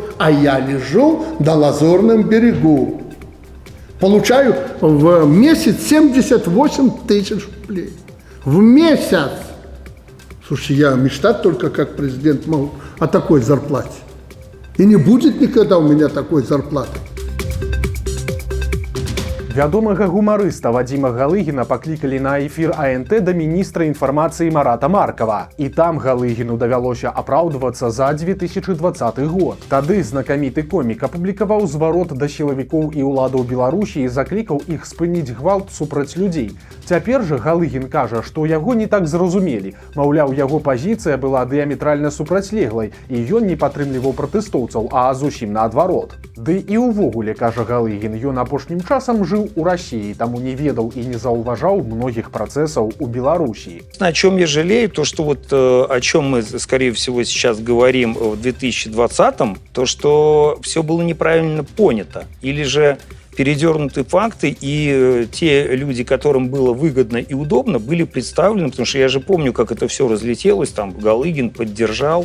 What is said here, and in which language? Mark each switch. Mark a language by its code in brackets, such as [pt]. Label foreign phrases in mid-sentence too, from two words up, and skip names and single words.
[ru] А я лежу на Лазурном берегу. Получаю в месяц 78 тысяч рублей. В месяц! Слушай, я мечтать только как президент могу о такой зарплате. И не будет никогда у меня такой зарплаты. [be] Вядомага гумарыста Вадзіма Галыгіна паклікалі на эфір АНТ да міністра інфармацыі Марата Маркава. І там Галыгіну давялося апраўдвацца за 2020 год. Тады знакаміты комік апублікаваў зварот да сілавікоў і ўладаў Беларусі і заклікаў іх спыніць гвалт супраць людзей. Цяпер жа Галыгін кажа, што яго не так зразумелі. Маўляў, яго пазіцыя была дыяметральна супрацьлеглай, і ён не падтрымліваў пратэстоўцаў, а зусім наадварот. Ды і ўвогуле, кажа Галыгін, ён апошнім часам жыў у России, таму не ведал и не зауважал [ru] многих процессов [be] у Белоруссии. [ru] О чем я жалею, то что вот о чем мы, скорее всего, сейчас говорим в 2020-м, то что все было неправильно понято. Или же передернуты факты, и те люди, которым было выгодно и удобно, были представлены, потому что я же помню, как это все разлетелось, там Галыгин поддержал.